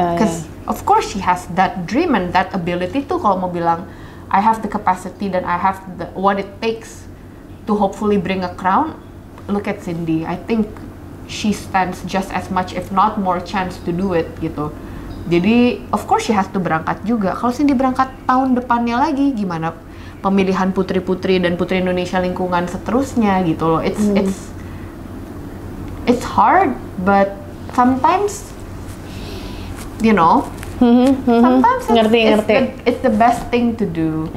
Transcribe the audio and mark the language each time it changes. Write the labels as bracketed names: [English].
[English] Cause of course she has that dream and that ability tuh. [Indonesian] Kalau mau bilang [English] I have the capacity dan I have what it takes to hopefully bring a crown, look at Cindy. I think she stands just as much if not more chance to do it gitu. Jadi of course she has to berangkat juga. [Indonesian] Kalau Cindy berangkat tahun depannya lagi, gimana pemilihan putri-putri dan putri Indonesia lingkungan seterusnya gitu loh. [English] It's hard, but sometimes you know, sometimes it's the best thing to do.